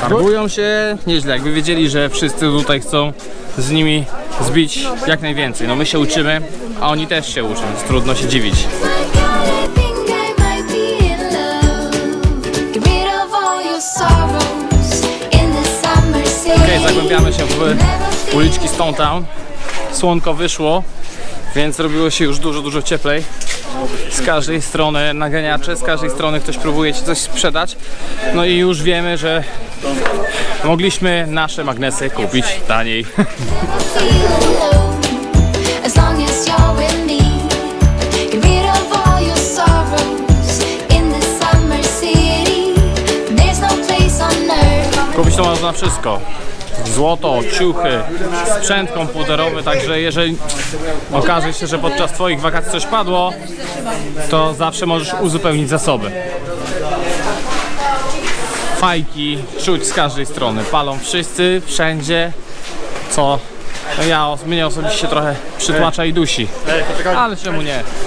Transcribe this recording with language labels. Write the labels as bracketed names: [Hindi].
[Polish] Targują się nieźle, jakby wiedzieli, że wszyscy tutaj chcą z nimi zbić jak najwięcej. No my się uczymy, a oni też się uczą, więc trudno się dziwić. [English] Like I think I might be in love. Get rid of all your sorrows in the summer city. [Polish] Okej, zagłębiamy się w uliczki Stone Town. Słonko wyszło, więc robiło się już dużo cieplej. Z każdej strony naganiacze, z każdej strony ktoś próbuje ci coś sprzedać. No i już wiemy, że mogliśmy nasze magnesy kupić taniej. [English] Never feel alone as long as you're with me. Get rid of all your sorrows in the summer city. There's no place on earth. [Polish] Kupić to można wszystko. Złoto, ciuchy, sprzęt komputerowy, także jeżeli okaże się, że podczas twoich wakacji coś padło, to zawsze możesz uzupełnić zasoby. Fajki czuć z każdej strony, palą wszyscy, wszędzie, co mnie osobiście trochę przytłacza i dusi, ale czemu nie?